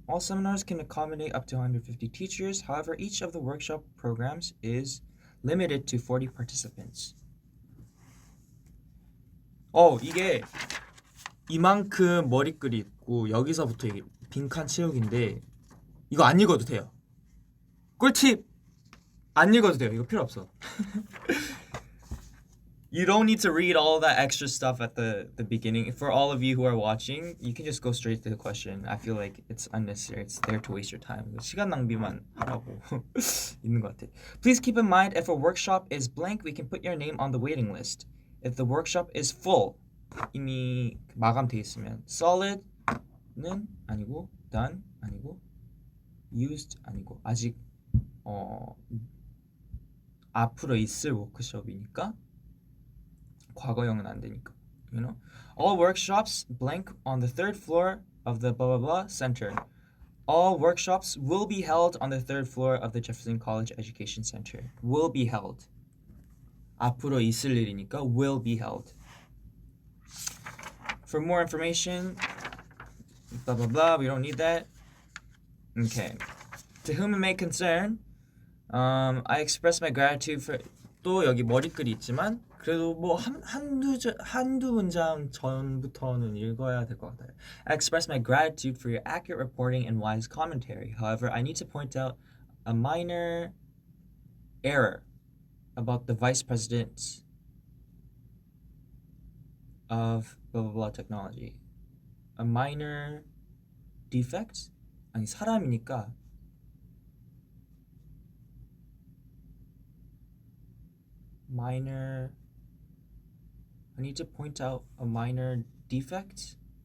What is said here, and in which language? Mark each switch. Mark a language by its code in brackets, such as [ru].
[en] All seminars can accommodate up to 150 teachers. However, each of the workshop programs is limited to 40 participants. [ko] 이게 이만큼 머리글이 있고 여기서부터 이게 빈칸 채우기인데 이거 안 읽어도 돼요. 꿀팁! 안 읽어도 돼요. 이거 필요 없어. [en] You don't need to read all that extra stuff at the beginning. For all of you who are watching, you can just go straight to the question. I feel like it's unnecessary. It's there to waste your time. [ko] 시간 낭비만 하라고 있는 것 같아. [en] Please keep in mind, if a workshop is blank, we can put your name on the waiting list. If the workshop is full, [ko] 이미 마감돼 있으면 solid는 아니고 done 아니고 used 아니고 아직 앞으로 있을 워크숍이니까 과거형은 안 되니까. [en] You know? All workshops blank on the third floor of the blah blah blah center. All workshops will be held on the third floor of the Jefferson College Education Center. Will be held. [ko] 앞으로 있을 일이니까 [en] will be held. For more information, blah blah blah. We don't need that. Okay. To whom it may concern, I express my gratitude for. [ko] 또 여기 머리글이 있지만 그래도 뭐 한두 문장 전부터는 읽어야 될 것 같아요. [en] I express my gratitude for your accurate reporting and wise commentary. However, I need to point out a minor error about the vice president of blah blah blah technology. A minor defect? [ko] 아니 사람이니까 minor. [en] I need to point out a minor defect.